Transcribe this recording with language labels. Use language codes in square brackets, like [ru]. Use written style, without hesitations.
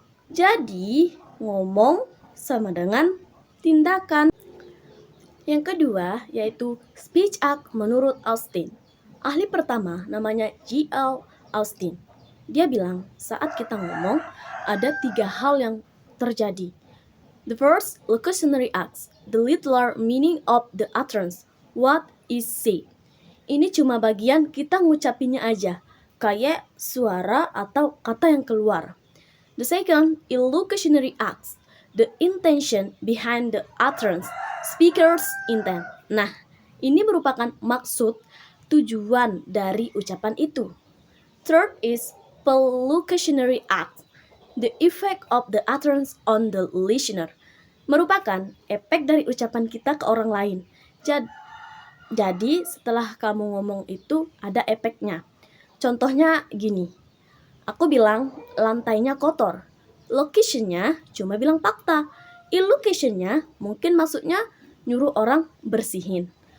[id] Jadi, ngomong sama dengan tindakan. Yang kedua, yaitu speech act menurut Austin. Ahli pertama namanya G.L. Austin. Dia bilang, saat kita ngomong, ada 3 hal yang terjadi. [en] The first, locutionary acts, the literal meaning of the utterance, what is said. [id] Ini cuma bagian kita ngucapinnya aja, kayak suara atau kata yang keluar. [en] The second, illocutionary acts, the intention behind the utterance, speaker's intent. [id] Nah, ini merupakan maksud, tujuan dari ucapan itu. [en] Third is perlocutionary act, the effect of the utterance on the listener. [id] Merupakan efek dari ucapan kita ke orang lain. Jadi setelah kamu ngomong itu ada efeknya. Contohnya gini, aku bilang lantainya kotor. Locationnya cuma bilang fakta. Illocationnya mungkin maksudnya nyuruh orang bersihin.